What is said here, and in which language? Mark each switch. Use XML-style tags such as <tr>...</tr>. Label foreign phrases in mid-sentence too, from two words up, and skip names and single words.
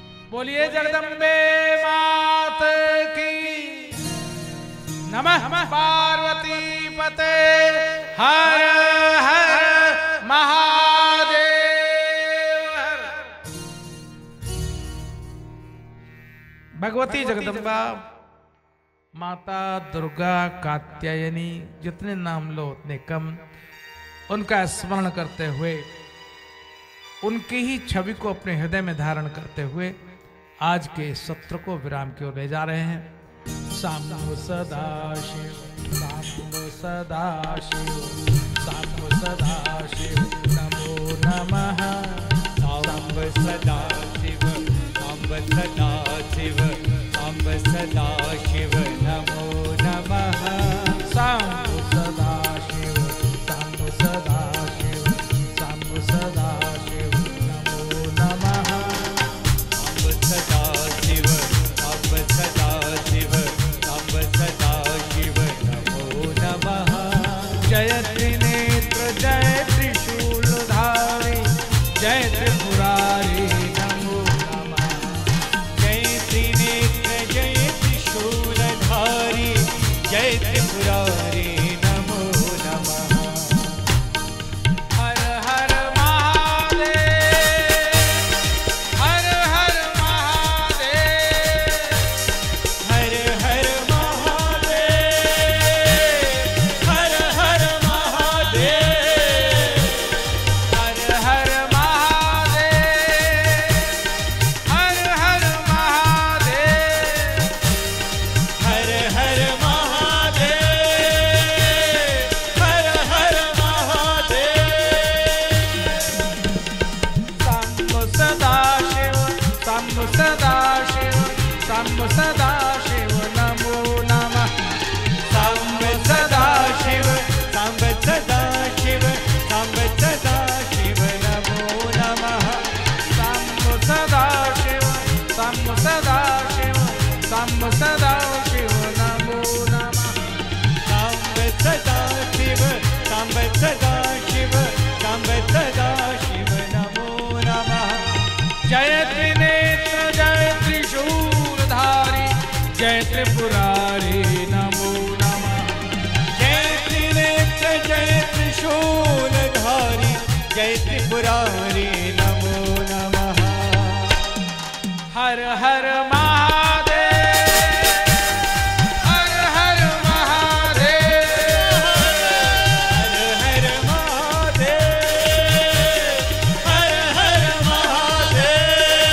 <hi>बोलिए जगदम्बे मात की।</hi> <sa>नमः पार्वती पते हर हर महादेव हर।</sa> <hi>भगवती जगदम्बा, माता दुर्गा, कात्यायनी, जितने नाम लो उतने कम, उनका स्मरण करते हुए, उनकी ही छवि को अपने हृदय में धारण करते हुए आज के सत्र को विराम की ओर ले जा रहे हैं।</hi> <sa>साम्ब सदाशिव, साम्ब सदाशिव, साम्ब सदाशिव, नमो नमः। साम्ब सदाशिव, साम्ब सदाशिव, साम्ब सदाशिव, नमो नमः। साम्ब सदाशिव, साम्ब सदाशिव, साम्ब सदाशिव, नमो नमः। साम्ब सदाशिव, साम्ब सदाशिव, साम्ब सदाशिव, नमो नमः। जय त्रिनेत्र, जय त्रिशूलधारी, जय त्रिपुरारी, नमो नमः। जय त्रिनेत्र, जय त्रिशूलधारी, जय त्रिपुरारी, नमो नमः। हर हर महादेव, हर हर महादेव, हर हर महादेव, हर हर महादेव, हर हर महादेव, हर हर महादेव, हर हर महादेव, हर हर महादेव। साम्ब सदाशिव, साम्ब सदाशिव, साम्ब सदाशिव, नमो नमः। साम्ब सदाशिव, साम्ब सदाशिव, साम्ब सदाशिव, नमो नमः। साम्ब सदाशिव, साम्ब सदाशिव, साम्ब सदाशिव, नमो नमः। साम्ब सदाशिव, साम्ब सदाशिव, साम्ब सदाशिव, नमो नमः। जय त्रिनेत्र, जय त्रिशूलधारी, जय त्रिपुरारी, नमो नमः। जय त्रिनेत्र, जय त्रिशूलधारी, जय त्रिपुरारी, नमो नमः। हर हर महादेव, हर हर महादेव, हर हर महादेव, हर हर महादेव,</sa>